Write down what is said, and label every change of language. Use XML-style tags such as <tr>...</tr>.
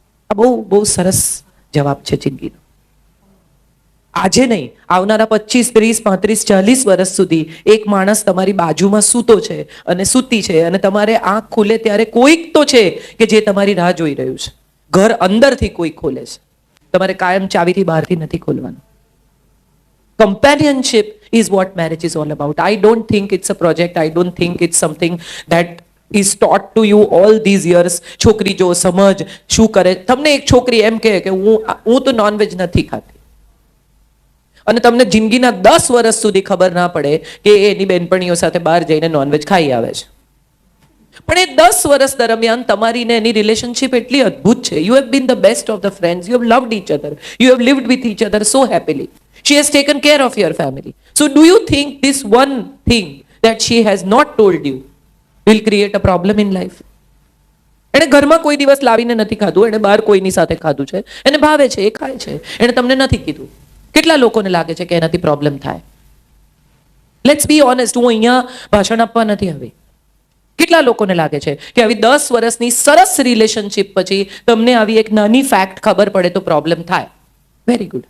<gu>આ બહુ બહુ સરસ જવાબ છે જિંદગીનો. આજે નહીં, આવનારા 25, 30, 35, 40 વર્ષ સુધી એક માણસ તમારી બાજુમાં સૂતો છે અને સૂતી છે, અને તમારે આંખ ખુલે ત્યારે કોઈક તો છે કે જે તમારી રાહ જોઈ રહ્યું છે. ઘર અંદરથી કોઈ ખોલે છે, તમારે કાયમ ચાવીથી બહારથી નથી ખોલવાનું.</gu> <en>Companionship is what marriage is all about. I don't think it's a project. I don't think it's something that is taught to you all these years.</en> <gu>છોકરી જો સમજ શું કરે. તમને એક છોકરી એમ કહે કે હું તો નોનવેજ નથી ખાતી, અને તમને જિંદગીના 10 વર્ષ સુધી ખબર ના પડે કે એની બેનપણીઓ સાથે બહાર જઈને નોનવેજ ખાઈ આવે છે. પણ એ 10 વર્ષ દરમિયાન તમારી ને એની રિલેશનશિપ એટલી અદ્ભુત છે.</gu> <en>You have been the best of the friends. You have loved each other. You have lived with each other so happily. She has taken care of your family. So do you think this one thing that she has not told you will create a problem in life?</en> <gu>એને ઘરમાં કોઈ દિવસ લાવીને નથી ખાધું, એને બહાર કોઈની સાથે ખાધું છે, એને ભાવે છે, એ ખાય છે, એને તમને નથી કીધું. કેટલા લોકોને લાગે છે કે એનાથી પ્રોબ્લેમ થાય?</gu> <en>Let's be honest.</en> <gu>હું અહીંયા ભાષણ આપવા નથી આવી. કેટલા લોકોને લાગે છે કે આવી 10 વર્ષની સરસ રિલેશનશિપ પછી તમને આવી એક નાની ફેક્ટ ખબર પડે તો પ્રોબ્લેમ થાય?</gu> <en>Very good.</en>